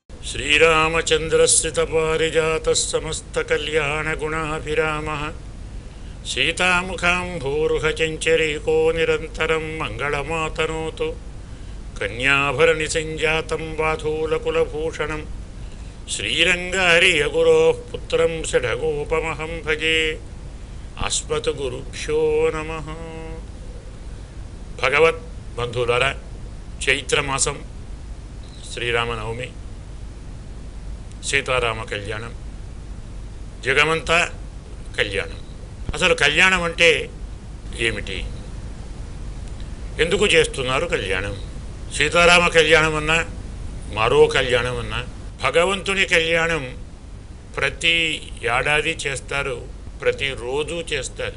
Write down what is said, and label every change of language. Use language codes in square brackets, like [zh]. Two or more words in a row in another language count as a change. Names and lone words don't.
[sa] श्रीरामचन्द्रस्थितपारिजातः समस्तकल्याणगुणाभिरामः सीतामुखाम्भोरुहचञ्चरीको निरन्तरं मङ्गलमातनोतु कन्याभरणिसञ्जातं बाधूलकुलभूषणं श्रीरङ्गहरियगुरोः पुत्रं षडगोपमहं भजे अस्मद्गुरुभ्यो नमः। [te] భగవత్ బంధులారా చైత్రమాసం శ్రీరామనవమి, సీతారామ కళ్యాణం, జగమంతా కళ్యాణం. అసలు కళ్యాణం అంటే ఏమిటి? ఎందుకు చేస్తున్నారు కళ్యాణం? సీతారామ కళ్యాణం అన్నా, మరో కళ్యాణం అన్నా, భగవంతుని కళ్యాణం ప్రతి ఏడాది చేస్తారు, ప్రతిరోజు చేస్తారు.